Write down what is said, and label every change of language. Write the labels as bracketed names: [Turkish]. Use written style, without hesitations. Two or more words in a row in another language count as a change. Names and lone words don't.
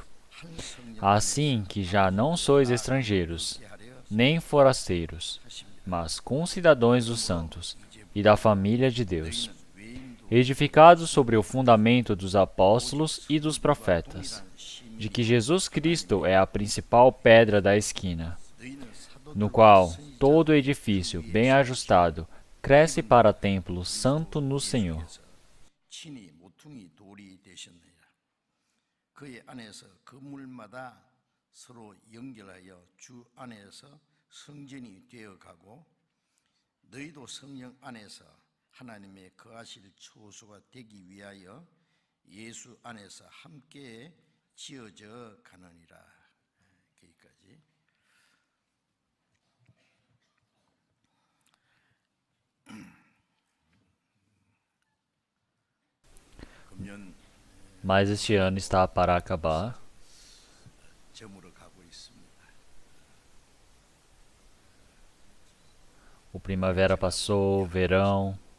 [Portuguese] Assim que já não sois estrangeiros, nem forasteiros, mas concidadãos dos santos e da família de Deus, edificados sobre o fundamento dos apóstolos e dos profetas, de que Jesus Cristo é a principal pedra da esquina, no qual todo edifício bem ajustado cresce para templo santo no Senhor. [Korean] 그의 안에서 건물마다 서로 연결하여 주 안에서 성전이 되어가고 너희도 성령 안에서 하나님의 거하실 처소가 되기 위하여 예수 안에서 함께 지어져 가느니라. 여기까지. [Portuguese] Mas este ano está para acabar. O primavera passou, o verão.